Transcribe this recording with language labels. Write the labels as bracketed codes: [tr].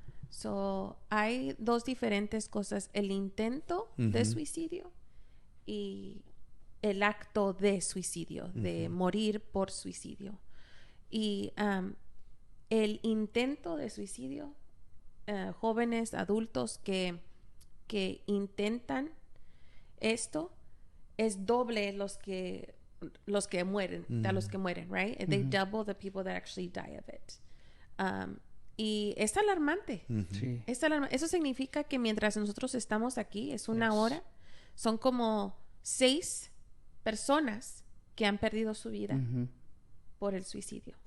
[es] So, hay 2 diferentes cosas: el intento de suicidio y el acto de suicidio, de morir por suicidio. Y el intento de suicidio, jóvenes, adultos que intentan esto, es doble los que mueren, a los que mueren, right? [en] They double the people that actually die of it. [es] Y es alarmante. Sí. Eso significa que mientras nosotros estamos aquí, es una hora, son como 6 personas que han perdido su vida por el suicidio.